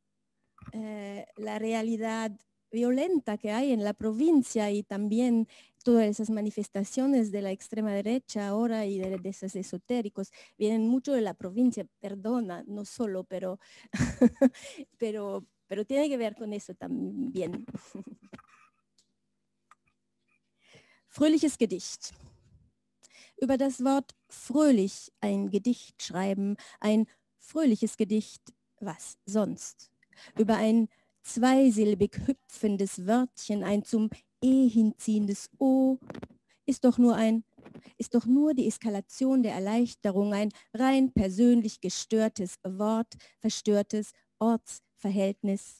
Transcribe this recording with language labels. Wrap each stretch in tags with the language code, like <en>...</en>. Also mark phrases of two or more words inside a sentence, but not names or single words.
<es>realidad violenta que hay en la provincia, y también todas esas manifestaciones de la extrema derecha ahora y de esos esotéricos vienen mucho de la provincia, perdona, no solo, pero, pero tiene que ver con eso también.</es> <de>Fröhliches Gedicht. Über das Wort fröhlich ein Gedicht schreiben, ein fröhliches Gedicht, was sonst? Über ein zweisilbig hüpfendes Wörtchen, ein zum E hinziehendes O, ist doch nur die Eskalation der Erleichterung, ein rein persönlich gestörtes Wort, verstörtes Ortsverhältnis.</de>